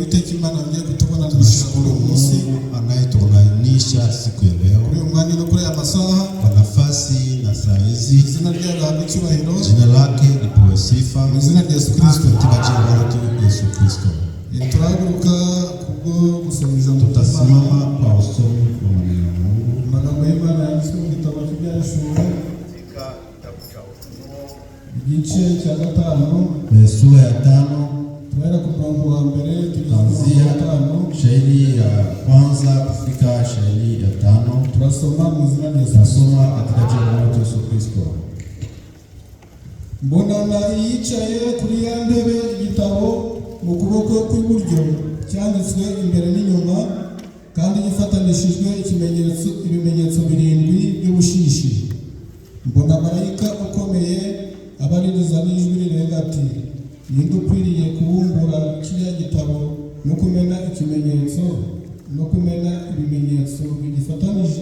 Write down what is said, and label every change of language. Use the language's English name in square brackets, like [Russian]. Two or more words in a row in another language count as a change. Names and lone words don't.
[Swahili] kimana ndiye kutubona ndishukuru Mungu anayetuunganisha siku ya leo. [Kinyarwanda] Kuri umwanya no kuri amasaha [Swahili] Kwa nafasi na saa hizi. [Kinyarwanda] Izina rye gahabwa icyubahiro. [Swahili] Jina lake lipewe sifa. [Kinyarwanda] Izina rya Yesu Kristo. [Swahili] Katika jina lake Yesu Kristo. [Kinyarwanda] Turahaguruka kubwo gusoma ijambo. [Swahili] Tutasimama kwa usomi wa maneno ya Mungu. [Kinyarwanda] Amagambo y'Imana yanditswe mu gitabo cy'Ibyahishuriwe [Swahili] Katika kitabu cha Ufunuo [Kinyarwanda] igice cya 5 [Swahili] sura ya 5 [Kinyarwanda] tuhera ku murongo wa mbere [Swahili] kuanzia shairi ya kwanza kufika shairi ya 5. [Kinyarwanda] Turasoma mu izina rya Yesu. [Swahili] Tunasoma katika jina la Yesu Kristo. [Kinyarwanda] Mbona yicaye kuri ya ntebe igitabo mu kuboko kw'iburyo cyanditswe imbere n'inyuma kandi gifatanishijwe ibimenyetso 7 by'ubushishi. Mbona marayika ukomeye abaririza n'ijwi rirenga ati, ninde ukwiriye kubumbura kiriya gitabo no kumena ikimenyetso no kumena ibimenyetso bigifatanije?